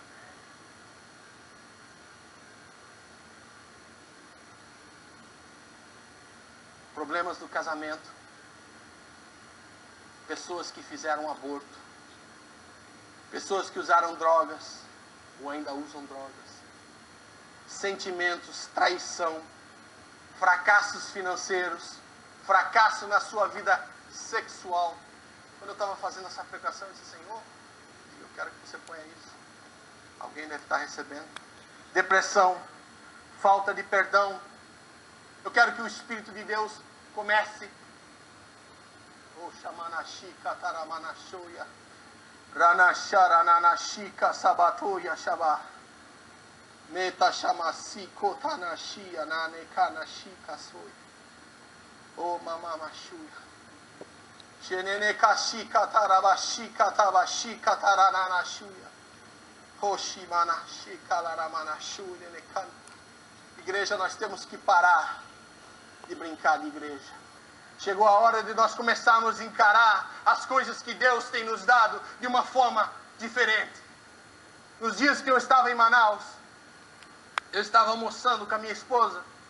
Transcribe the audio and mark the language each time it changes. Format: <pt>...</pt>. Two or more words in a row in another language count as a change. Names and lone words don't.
<pt>Problemas do casamento, pessoas que fizeram aborto, pessoas que usaram drogas ou ainda usam drogas, sentimentos, traição, fracassos financeiros, fracasso na sua vida sexual. Quando eu estava fazendo essa pregação, eu disse: Senhor, eu quero que você ponha isso. Alguém deve estar recebendo. Depressão, falta de perdão. Eu quero que o Espírito de Deus comece. Oh, Shamanashi Kataramanashoya. Ranasharananashika Sabatoya Shabah. Meta Shamasi Kotanashi Ananekanashika Soya. Oh, Mama Mashuya. Shenenekashika Tarabashika Tabashika Tarananashuya. Hoshimanashika Laramanashuya Nekan. Igreja, nós temos que parar de brincar de igreja. Chegou a hora de nós começarmos a encarar as coisas que Deus tem nos dado de uma forma diferente. Nos dias que eu estava em Manaus, eu estava almoçando com a minha esposa.</pt>